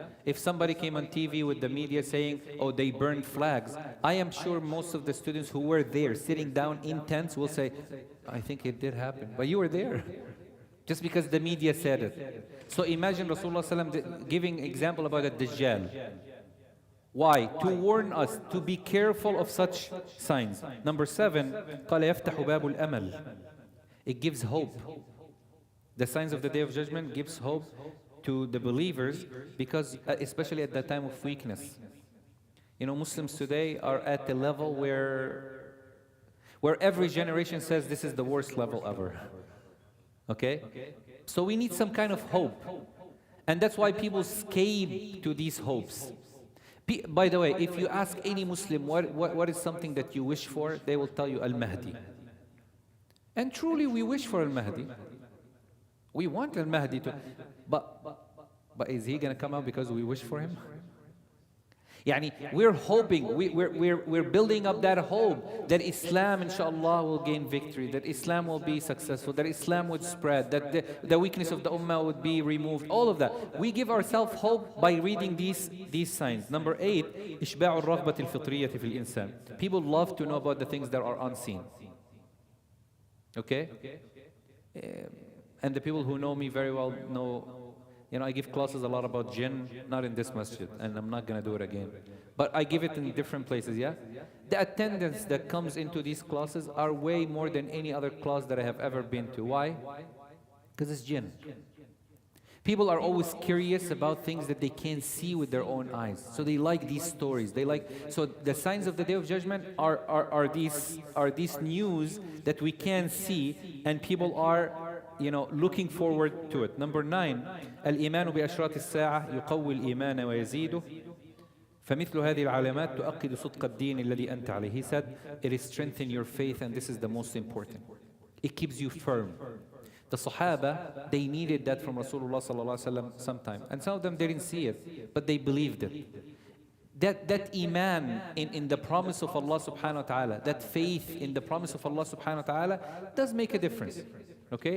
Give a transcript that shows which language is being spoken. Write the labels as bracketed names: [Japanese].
[English] If somebody came on TV with the media saying, oh, they burned flags, I am sure most of the students who were there, sitting down in tents, will say, I think it did happen, but you were there. Just because the media said it. So imagine Rasulullah ﷺ giving example about a Dajjal. Why? To warn us to be careful of such signs. Number 7, [Arabic] قال يفتح باب الأمل. [English] It gives hope. The signs of the Day of Judgment gives hope to the believers because, especially at the time of weakness. You know, Muslims today are at the level where every generation says this is the worst level ever. Okay? So we need some kind of hope. And that's why people escape to these hopes. By the way, if you ask any Muslim what is something that you wish for, they will tell you Al-Mahdi. And truly we wish for Al-Mahdi. We want Al-Mahdi to, but is he going to come out because we wish for him? Yani, we're hoping, we're building up that hope that Islam, inshallah, will gain victory, that Islam will be successful, that Islam would spread, that the weakness of the ummah would be removed, all of that. We give ourselves hope by reading these signs. Number 8, [Arabic] إشباع الرغبة الفطرية في الإنسان. [English] People love to know about the things that are unseen. Okay? And the people who know me very well know, you know, I give classes a lot about jinn, not in this masjid, and I'm not going to do it again. But I give it in different places, yeah? The attendance that comes into these classes are way more than any other class that I have ever been to. Why? Because it's jinn. People are always curious about things that they can't see with their own eyes. So they like these stories. So the signs of the Day of Judgment are these news that we can see, and people are, you know, looking forward to it. Number 9, [Arabic] الإيمان بأشراط الساعة يقوي الإيمان ويزيده فمثل هذه العلامات تؤكد صدق الدين الذي أنت عليه. [English] He said, it strengthens your faith, and this is the most important. It keeps you firm. The Sahaba, they needed that from Rasulullah sallallahu alaihi wasallam sometime, and some of them didn't see it, but they believed it. that iman in the promise of Allah subhanahu wa ta'ala, that faith in the promise of Allah subhanahu wa ta'ala does make a difference. Okay?